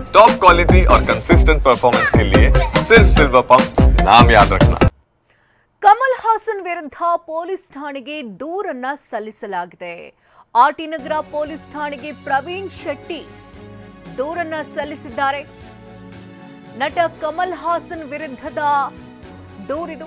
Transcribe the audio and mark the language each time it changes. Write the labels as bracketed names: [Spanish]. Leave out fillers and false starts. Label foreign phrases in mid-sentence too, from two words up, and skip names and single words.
[Hindi] टॉप क्वालिटी और कंसिस्टेंट परफॉर्मेंस के लिए सिर्फ सिल्वर पंप नाम याद रखना। [Kannada] ಕಮಲ್ ಹಾಸನ್ ವಿರುದ್ಧ ಪೊಲೀಸ್ ಠಾಣೆಗೆ ದೂರನ್ನ ಸಲ್ಲಿಸಲಾಗಿದೆ. ಆರ್ಟಿ ನಗರ ಪೊಲೀಸ್ ಠಾಣೆಗೆ ಪ್ರವೀಣ್ ಶೆಟ್ಟಿ ದೂರನ್ನ ಸಲ್ಲಿಸಿದ್ದಾರೆ. ನಟ ಕಮಲ್ ಹಾಸನ್ ವಿರುದ್ಧದ ದೂರಿದು.